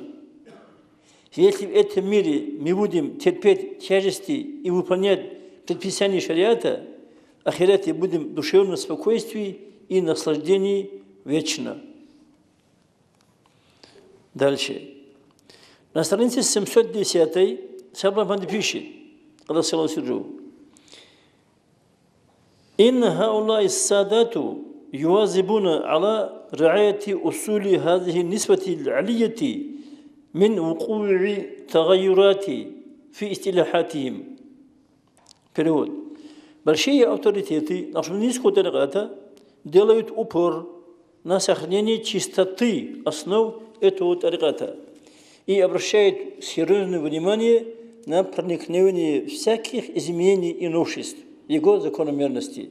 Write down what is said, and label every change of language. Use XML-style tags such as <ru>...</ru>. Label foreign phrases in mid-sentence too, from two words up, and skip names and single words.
<ru>Если в этом мире мы будем терпеть тяжести и выполнять предписаний шариата, ахирате будем в душевном спокойствии и наслаждении вечно. Дальше. На странице 710 Шабрабан пишет,</ru> <ar>إن هؤلاء السادات يواظبون على رعاية أصول هذه النسبة العلية من وقوع تغيرات في اصطلاحاتهم.</ar> <ru>Перевод. Большие авторитеты нашего низкого тариката делают упор на сохранение чистоты основ этого тариката и обращают серьезное внимание на проникновение всяких изменений и новшеств, его закономерности.</ru>